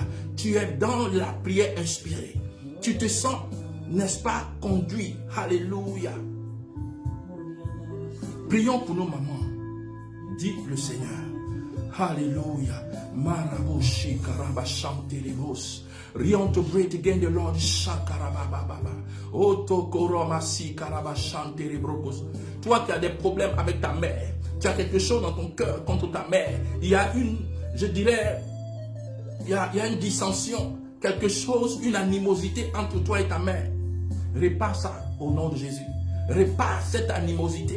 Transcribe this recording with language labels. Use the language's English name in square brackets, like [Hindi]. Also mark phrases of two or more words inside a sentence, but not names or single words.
[French] Tu es dans la prière inspirée. Tu te sens, n'est-ce pas, conduit. Alléluia. Prions pour nos mamans. Dit le Seigneur. Hallelujah. Maraboshi karabashantelebos. Rion to great again the Lord shakarabababa. Otokoromasi karabashantelebros. Toi qui as des problèmes avec ta mère, tu as quelque chose dans ton cœur contre ta mère. Il y a une, je dirais, il y a une dissension, quelque chose, une animosité entre toi et ta mère. Répare ça au nom de Jésus. Répare cette animosité.